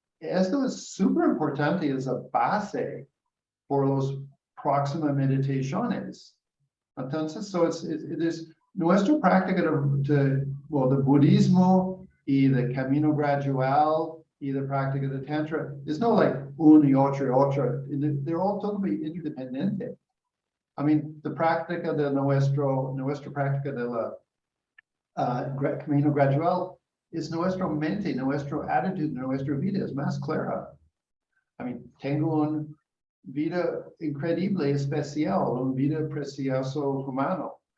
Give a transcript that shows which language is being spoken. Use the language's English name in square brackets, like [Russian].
[Spanish] Esto es súper importante, es la base por las próximas meditaciones. Entonces, [English] so it is [Spanish] nuestra práctica de budismo y de camino gradual y de práctica de tantra. [English] It's not like [Spanish] una y otra. [English] They're all totally interdependent. I mean, the [Spanish] práctica de nuestra práctica de la camino gradual es nuestra mente, nuestra actitud, nuestra vida es más clara. [English] I mean, [Spanish] tengo una vida increíble, especial, una vida precioso humano.